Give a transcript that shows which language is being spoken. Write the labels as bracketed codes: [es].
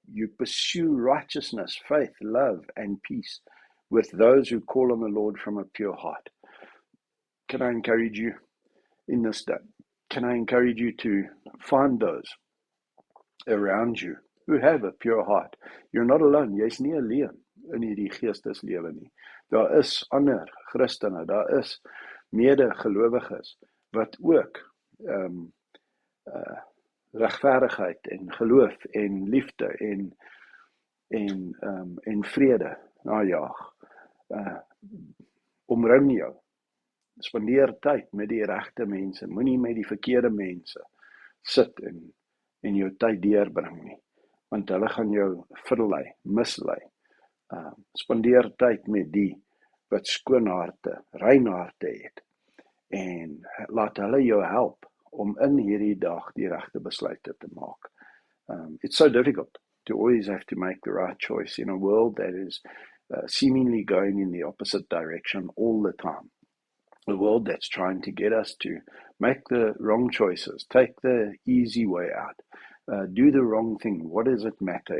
[en] You pursue righteousness, faith, love, and peace with those who call on the Lord from a pure heart. Can I encourage you in this day? Can I encourage you to find those around you who have a pure heart? You're not alone. [af] Jy's nie alleen in hierdie geesteslewe nie. Daar is ander Christene, daar is mede-gelowiges wat ook regverdigheid en geloof en liefde en vrede najaag. Omring jou. Spandeer tyd met die regte mense. Moenie met die verkeerde mense sit en jou tyd deurbring nie. Want hulle gaan jou verlei, mislei. Spandeer tyd met die wat skoon harte, rein harte het. En laat hulle jou help om in hierdie dag die regte besluite te maak. [en] It's so difficult to always have to make the right choice in a world that is seemingly going in the opposite direction all the time. A world that's trying to get us to make the wrong choices, take the easy way out, do the wrong thing. What does it matter?